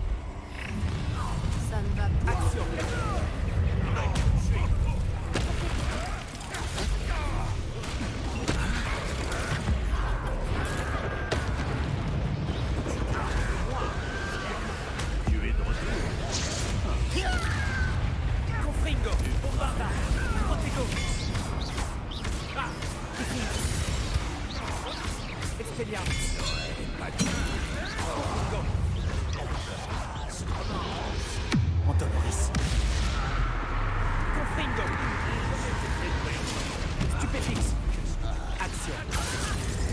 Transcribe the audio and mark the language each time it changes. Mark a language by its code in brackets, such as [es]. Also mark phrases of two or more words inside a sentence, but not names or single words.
[fr] Ça ne va pas. Action. Tu es de retour. Confringo. Bombarda. Protego. Expelliarmus. Confringo. Antoloris. Confringo. Stupéfix. Action.